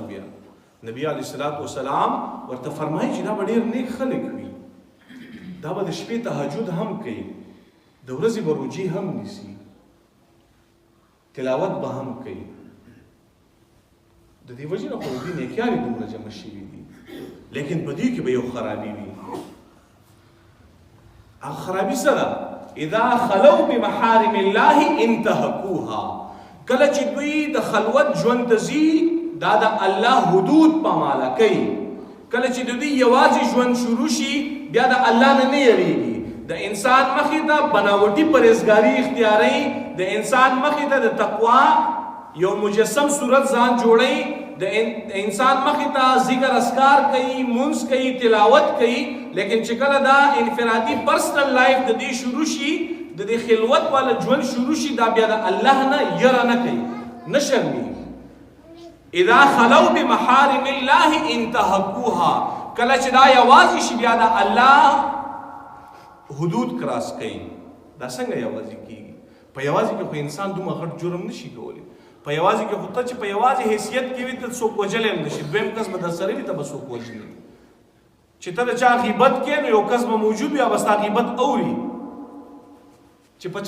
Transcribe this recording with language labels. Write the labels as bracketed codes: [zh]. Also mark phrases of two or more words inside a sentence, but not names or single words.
[ps] بیا نبی [ar] علیه الصلاۃ والسلام [ps] ورته فرمایي چې دا به ډېر نیک خلک وي، دا به د شپې تهجد هم کوي، د ورځې به روجې هم نیسي، تلاوت به هم کوي. د دې وجې نه خو دوی نیکیانې دومره جمع شوي دي، لیکن په دې کې به یو خرابي وي. هغه خرابي څه ده؟ [ar] اذا خلوا بمحارم الله انتهكوها. [ps] کله چې دوی د خلوت ژوند ته ځي، دا د الله حدود پاماله کوي. کله چې د دوی یوازې ژوند شروع شي، بیا د الله نه نه یریږي، د انسان مخې ته بناوټي پرهیزګاري اختیاروي، د انسان مخې ته د تقوا یو مجسم صورت ځان جوړوي، د انسان مخې ته ذکر اذکار کوي، منځ کوي، تلاوت کوي. لیکن چې کله دا انفرادي [en] personal life [ps] د دې شروع شي، د دې خلوت والا ژوند شروع شي دا بیا د الله نه یره نه کوي نه شرمېږي [ar] اذا خلوا بمحارم الله انتهكوها [ps] کله چې دا یوازې شي بیا د الله حدود کراس کوي دا څنګه یوازې کېږي په یوازې کې خو انسان دومره غټ جرم نشي کولی په یوازې کې خو ته چې په یوازې حیثیت کې وي ته څوک وجلی هم نشي دویم کس به در سره وي ته به څوک وجلي چې ته د چا غیبت کې نو یو کس به موجود وي هغه به ستا غیبت اوري چې په چا